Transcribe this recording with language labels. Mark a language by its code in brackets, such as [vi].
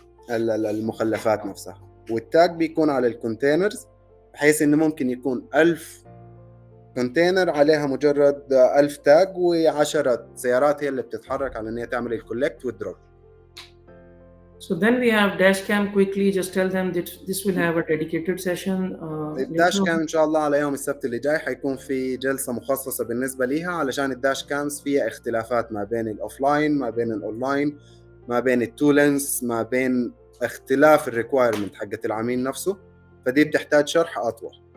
[ar] المخلفات نفسها. والتاج بيكون على الكونتينرز، بحيث إنه ممكن يكون 1000 كونتينر عليها مجرد 1000 تاج، و10 سيارات هي اللي بتتحرك على إن هي تعمل الكولكت والدروب. [en] So then we have dash cam. Quickly, just tell them that this will have a dedicated session. [ar] الداش كام إن شاء الله على يوم السبت اللي جاي حيكون في جلسة مخصصة بالنسبة ليها، علشان الداش كامز فيها اختلافات ما بين الأوفلاين، ما بين الأونلاين، ما بين التولنس، ما بين اختلاف الريكوايرمنت حقت العميل نفسه، فدي بتحتاج شرح أطول.